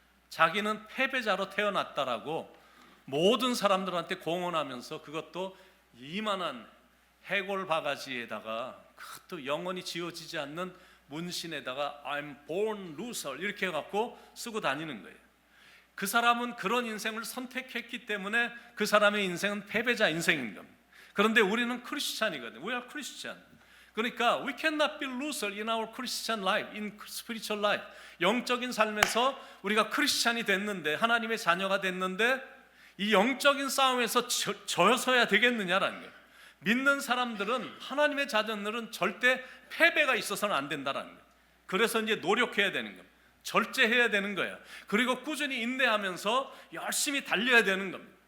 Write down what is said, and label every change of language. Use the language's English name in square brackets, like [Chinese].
[Korean] 자기는 패배자로 태어났다라고 모든 사람들한테 공언하면서 그것도 이만한 해골 바가지에다가 그것도 영원히 지워지지 않는 문신에다가 [English] I'm born loser [Korean] 이렇게 해갖고 쓰고 다니는 거예요. 그 사람은 그런 인생을 선택했기 때문에 그 사람의 인생은 패배자 인생인 겁니다. 그런데 우리는 크리스찬이거든요. [English] We are Christian. [Korean] 그러니까 [English] we cannot be loser in our Christian life, in spiritual life. [Korean] 영적인 삶에서 우리가 크리스찬이 됐는데 하나님의 자녀가 됐는데 이 영적인 싸움에서 져서야 되겠느냐라는 거예요. 믿는 사람들은 하나님의 자녀들은 절대 패배가 있어서는 안 된다라는 거예요. 그래서 이제 노력해야 되는 겁니다. 절제해야 되는 거예요. 그리고 꾸준히 인내하면서 열심히 달려야 되는 겁니다.